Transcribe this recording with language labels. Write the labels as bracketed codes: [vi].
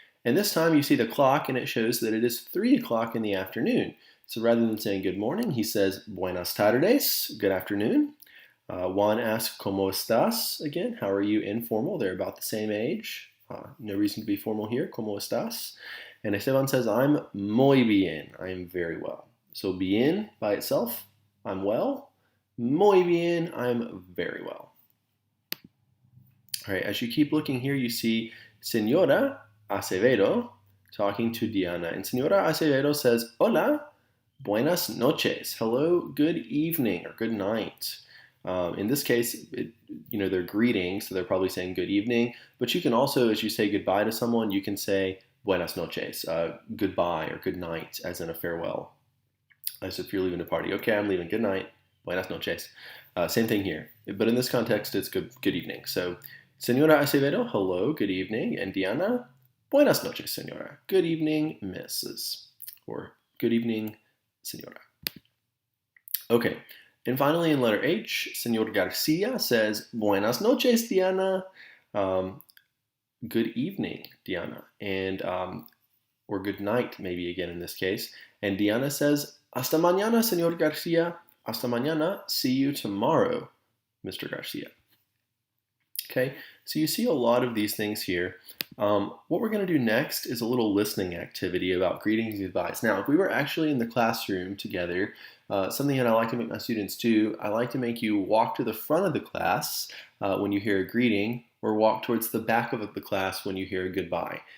[en] And this time you see the clock and it shows that it is 3 o'clock in the afternoon. So rather than saying good morning, he says [es] buenas tardes, [en] good afternoon. Juan asks, [es] ¿Cómo estás? [en] Again, how are you informal? They're about the same age. No reason to be formal here. [es] ¿Cómo estás? [en] And Esteban says, I'm [es] muy bien. [en] I am very well. So bien by itself, I'm well. [es] Muy bien, [en] I'm very well. All right, as you keep looking here, you see Señora Acevedo talking to Diana. And Señora Acevedo says, [es] Hola, buenas noches. [en] Hello, good evening or good night. In this case, they're greeting, so they're probably saying good evening. But you can also, as you say goodbye to someone, you can say [es] buenas noches, [en] goodbye or good night, as in a farewell, as if you're leaving a party. Okay, I'm leaving. Good night. [es] Buenas noches. [en] Same thing here, but in this context, it's good evening. So, Señora Acevedo, hello, good evening, and Diana, [es] buenas noches, señora. [en] Good evening, Mrs. Or good evening, señora. Okay. And finally, in letter H, Señor Garcia says, [es] buenas noches, Diana. [en] Good evening, Diana. And, or good night, maybe again in this case. And Diana says, [es] hasta mañana, Señor Garcia. Hasta mañana. [en] See you tomorrow, Mr. Garcia. Okay, so you see a lot of these things here. What we're going to do next is a little listening activity about greetings and goodbyes. Now, if we were actually in the classroom together, something that I like to make my students do, I like to make you walk to the front of the class when you hear a greeting, or walk towards the back of the class when you hear a goodbye.